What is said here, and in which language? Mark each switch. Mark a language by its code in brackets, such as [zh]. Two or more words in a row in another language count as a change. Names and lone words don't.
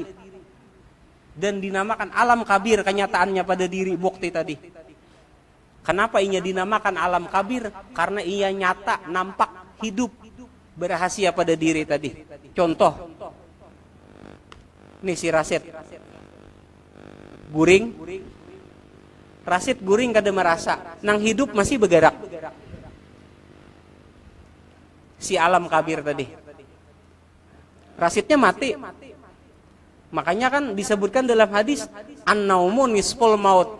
[id] Dan dinamakan alam kabir, kenyataannya pada diri, bukti tadi. Kenapa inya dinamakan alam kabir? Karena ia nyata, nampak, hidup, berhasil pada diri tadi. Contoh, nih si Rasid. Guring. Rasid [bjn] guring kada [id] merasa, nang hidup masih bergerak. Si alam kabir tadi. Rasidnya mati. [ar] Makanya kan disebutkan dalam hadis, an-naumu nisful maut.